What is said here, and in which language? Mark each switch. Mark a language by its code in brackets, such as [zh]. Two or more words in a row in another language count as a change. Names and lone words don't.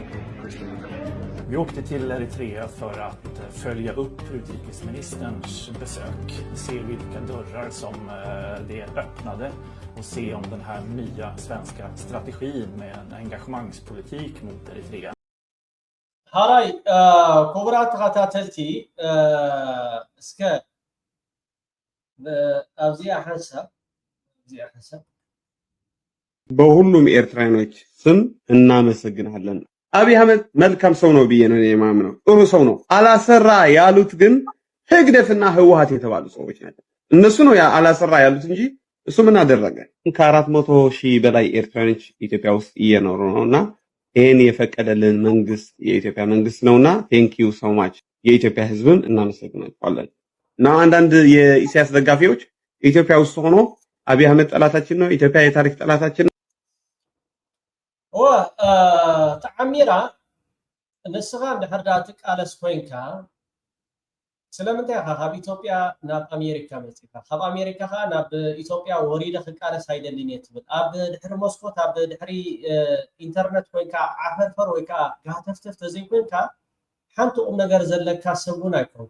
[sv] Vi åkte till Eritrea för att följa upp utrikesministerns besök. Se vilka dörrar som det öppnade och se om den här nya svenska strategin med en engagemangspolitik mot Eritrea. [ti] ሃራይ ክቡራት ተኸታተልቲ እስከ ኣብዚኣ ሓንሳብ [am] በሁሉም ኤርትራኖች ስም እናመሰግናለን። አብይ አህመድ መልካም ሰው ነው ብዬ ነው የማምነው። ጥሩ ሰው ነው። አላሰራ ያሉት ግን ህግደትና ህወሓት የተባሉ ሰዎች ናቸው። እነሱ ነው አላሰራ ያሉት እንጂ እሱ ምን አደረገ? ከ400,000 በላይ ኤርትራኖች ኢትዮጵያ ውስጥ እየኖሩ ነውና ይሄን የፈቀደልን መንግስት የኢትዮጵያ መንግስት ነውና [en] thank you so much [am] የኢትዮጵያ ህዝብን እናመሰግናቸዋለን። እና አንዳንድ የኢሳያስ ደጋፊዎች ኢትዮጵያ ውስጥ ሆኖ አብይ አህመድ ጠላታችን ነው፣ ኢትዮጵያ የታሪክ ጠላታችን ነው። [ti] ተዓሚራ ንስኻ እንድሕር ዳ ትቃለስ ኮይንካ ስለምንታይ ካብ ኢትዮጵያ ናብ ኣሜሪካ መፂካ ካብ ኣሜሪካ ኸ ናብ ኢትዮጵያ ወሪደ ክቃለስ ኣይደልን እየ ትብል ኣብ ድሕሪ መስኮት ኣብ ድሕሪ ኢንተርኔት ኮይንካ ዓፈርፈር ወይ ከዓ ጋተፍተፍ ተዘይኮይንካ ሓንቲ ቁም ነገር ዘለካ ሰብን ኣይኮንካ